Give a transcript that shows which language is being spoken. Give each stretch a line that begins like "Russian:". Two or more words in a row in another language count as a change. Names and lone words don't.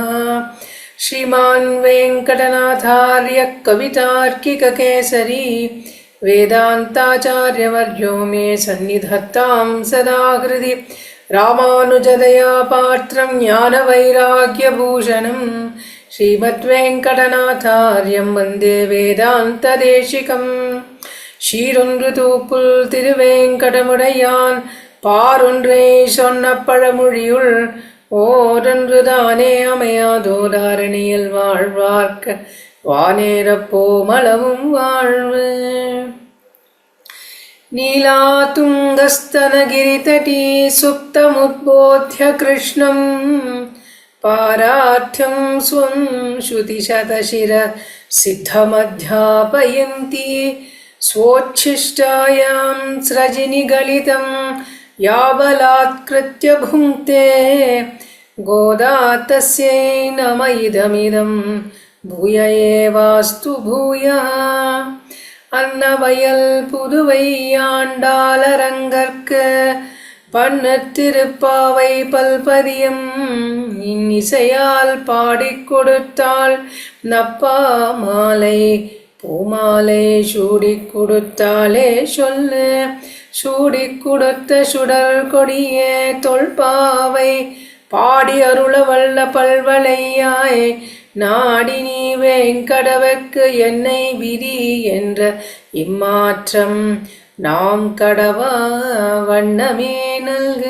Sanskrit: श्रीमान् वेङ्कटनाथार्यः कवितार्किककेसरी वेदान्ताचार्यवर्यो मे सन्निधत्तां सदा हृदि रामानुजदया पात्रं ज्ञानवैराग्यभूषणं श्रीमद्वेङ्कटनाथार्यं वन्दे वेदान्तदेशिकम्
Tamil: ஷீரொன்று தூப்புல் திருவேங்கடமுடையான் பாரொன்றை சொன்ன பழமொழியுள் ஓரொன்று தானே அமையாதோ தாரணியில் வாழ்வார்க்க வானேரப்போமளவும் வாழ்வு.
Sanskrit: नीलातुङ्गस्तनगिरितटी सुप्तमुद्बोध्य कृष्णं पारार्थ्यं स्वं श्रुतिशतशिर सिद्धमध्यापयन्ती स्वोच्छिष्टायां स्रजिनिगलितं याबलात्कृत्य भुङ्क्ते गोदा तस्यै नम इदमिदं भूय एवास्तु भूयः.
Tamil: अन्नवयल पुதுவையாண்டாளரங்கற்கு பன்னத்திருப்பாவை பல்பதியம் இன்னிசையால் பாடிக் கொடுத்தாள் நப்பா மாலை பூமாலை சூடிக் கொடுத்தாலே சொல்லு சூடிக் கொடுத்த சுடர் கொடியே தொல்பாவை பாடி அருள வல்ல பல்வளையாய் நாடி நீ வேங்கடவர்க்கு என்னை விதி என்ற இம்மாற்றம் நாம் கடவா வண்ணமே நல்கு.